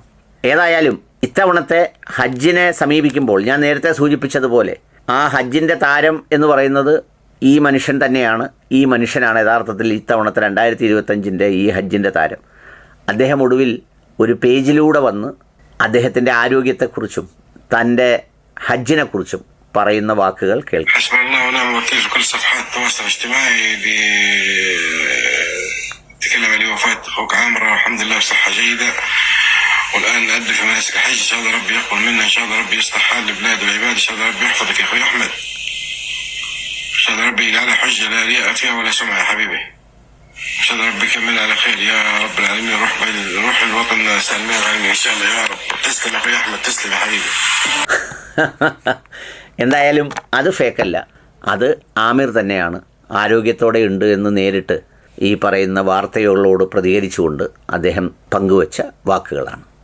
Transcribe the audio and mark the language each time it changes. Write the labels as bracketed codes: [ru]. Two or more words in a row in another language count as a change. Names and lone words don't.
[ml] ഏതായാലും ഇത്തവണത്തെ ഹജ്ജിനെ സമീപിക്കുമ്പോൾ ഞാൻ നേരത്തെ സൂചിപ്പിച്ചതുപോലെ ആ ഹജ്ജിൻ്റെ താരം എന്ന് പറയുന്നത് ഈ മനുഷ്യൻ തന്നെയാണ്. ഈ മനുഷ്യനാണ് യഥാർത്ഥത്തിൽ ഇത്തവണത്തെ 2025 ഈ ഹജ്ജിൻ്റെ താരം. അദ്ദേഹം ഒടുവിൽ ഒരു പേജിലൂടെ വന്ന് അദ്ദേഹത്തിൻ്റെ ആരോഗ്യത്തെക്കുറിച്ചും തൻ്റെ ഹജ്ജിനെക്കുറിച്ചും പറയുന്ന വാക്കുകൾ കേൾക്കാം. [ar] تكلم عن وفاة أخوك عامر، والحمد لله بصحة جيدة، والآن نؤدي في مناسك الحج. إن شاء الله ربي يقبل منا، إن شاء الله ربي يصلح حال البلاد والعباد، إن شاء الله ربي يحفظك يا أخوي أحمد، إن شاء الله ربي يجعلها حجة لا رياء فيها ولا سمعة يا حبيبي، إن شاء الله ربي يكمل على خير يا رب العالمين. نروح الوطن سالمين غانمين إن شاء الله يا رب. تسلم يا أخوي أحمد، تسلم يا حبيبي. [ml] എന്തായാലും അത് ഫേക്കല്ല, അത് ആമിർ തന്നെയാണ്. ആരോഗ്യത്തോടെ ഉണ്ട് എന്ന് നേരിട്ട് ഈ പറയുന്ന വാർത്തകളോട് പ്രതികരിച്ചുകൊണ്ട് അദ്ദേഹം പങ്കുവച്ച വാക്കുകളാണ്.